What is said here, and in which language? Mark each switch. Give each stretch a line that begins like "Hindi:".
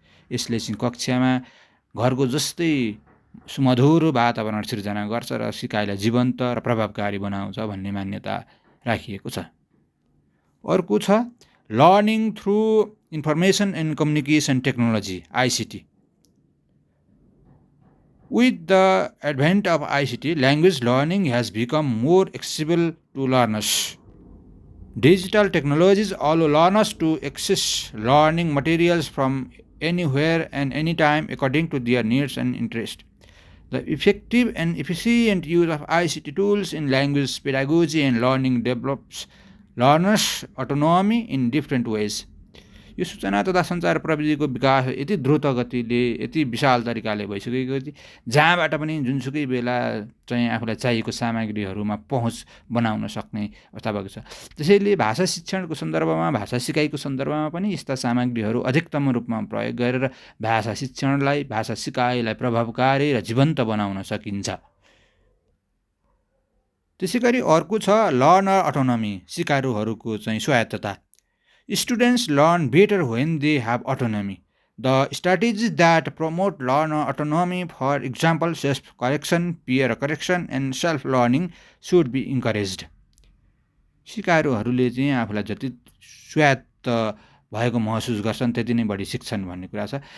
Nepali: यसले चाहिँ कक्षामा घरको जस्तै सुमधुर वातावरण सिर्जना गर्छ र सिकाइलाई जीवन्त र प्रभावकारी बनाउँछ भन्ने मान्यता राखिएको छ। अर्को छ learning through information and communication technology, ICT.
English: With the advent of ICT, language learning has become more accessible to learners. Digital technologies allow learners to access learning materials from anywhere and anytime according to their needs and interests. The effective and efficient use of ICT tools in language pedagogy and learning develops learners' autonomy in different ways.
Nepali: यो सूचना तथा सञ्चार प्रविधिको विकास यति द्रुत गतिले, यति विशाल तरिकाले भइसकेको थियो जहाँबाट पनि जुनसुकै बेला चाहिँ आफूलाई चाहिएको सामग्रीहरूमा पहुँच बनाउन सक्ने अवस्था भएको छ। त्यसैले भाषा शिक्षणको सन्दर्भमा, भाषा सिकाइको सन्दर्भमा पनि यस्ता सामग्रीहरू अधिकतम रूपमा प्रयोग गरेर भाषा शिक्षणलाई, भाषा सिकाइलाई प्रभावकारी र जीवन्त बनाउन सकिन्छ। त्यसैगरी अर्को छ लर्नर अटोनोमी, सिकारुहरूको चाहिँ स्वायत्तता।
English: Students learn better when they have autonomy. The strategies that promote learner autonomy, for example, self-correction, peer correction, and self-learning, should be encouraged.
Nepali: सिकारुहरूले चाहिँ आफूलाई जति स्वायत्त भएको महसुस गर्छन् त्यति नै बढी सिक्छन् भन्ने कुरा छ।